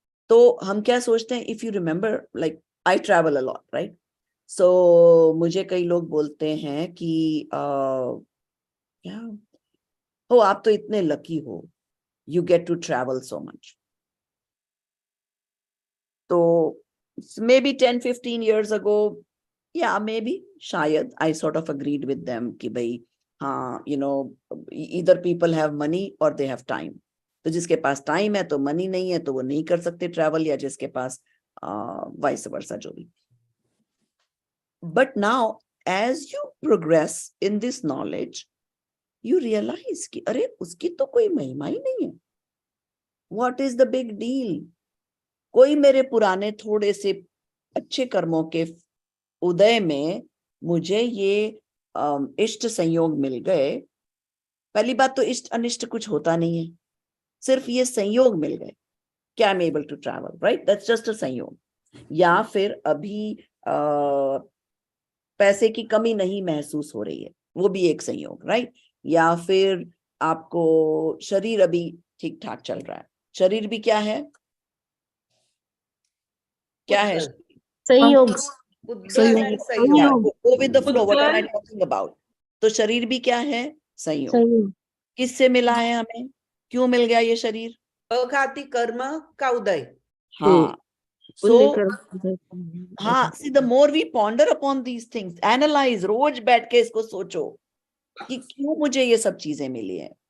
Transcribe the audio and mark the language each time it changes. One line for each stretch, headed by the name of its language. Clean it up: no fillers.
Hindi: तो हम क्या सोचते हैं,
English: If you remember, like I travel a lot, right.
Hindi: सो मुझे कई लोग बोलते हैं कि क्या हो, आप तो इतने लकी हो,
English: You get to travel so much. तो maybe 10-15 years ago, yeah, maybe, शायद I sort of agreed with them
Hindi: कि भाई हाँ,
English: you know, either people have money or they have time.
Hindi: तो जिसके पास टाइम है तो मनी नहीं है तो वो नहीं कर सकते ट्रैवल, या जिसके पास वाइस वर्सा, जो भी।
English: But now as you progress in this knowledge, you realize
Hindi: कि अरे उसकी तो कोई महिमा ही नहीं है।
English: What is the big deal?
Hindi: कोई मेरे पुराने थोड़े से अच्छे कर्मों के उदय में मुझे ये इष्ट संयोग मिल गए। पहली बात तो इष्ट अनिष्ट कुछ होता नहीं है, सिर्फ ये संयोग मिल गए कि
English: I am able to travel, right, that's just a
Hindi: संयोग। या फिर अभी पैसे की कमी नहीं महसूस हो रही है, वो भी एक संयोग, राइट। या फिर आपको शरीर अभी ठीक ठाक चल रहा है, शरीर भी क्या है, क्या है? संयोग।
English: Go with the flow, what am I talking about?
Hindi: तो शरीर भी क्या है? संयोग। किससे मिला है हमें, क्यों मिल गया ये शरीर? अघाती कर्म का उदय। हाँ, so हाँ, see,
English: the more we ponder upon these things, analyze,
Hindi: रोज बैठ के इसको सोचो कि क्यों मुझे ये सब चीजें मिली है।